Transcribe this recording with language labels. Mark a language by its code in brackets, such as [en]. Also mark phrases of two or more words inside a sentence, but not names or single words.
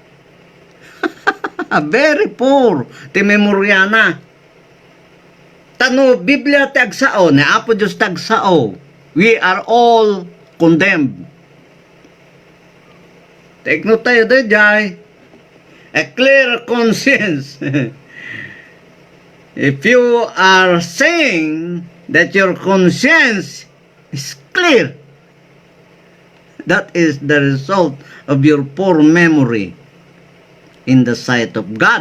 [en] Very poor [ilo] ti memoryana. Tano Biblia ti agsao, ni Apo Diyos ti agsao. [en] We are all condemned. Take note [ilo] tayo dayjay. [en] A clear conscience. If you are saying that your conscience is clear, that is the result of your poor memory in the sight of God.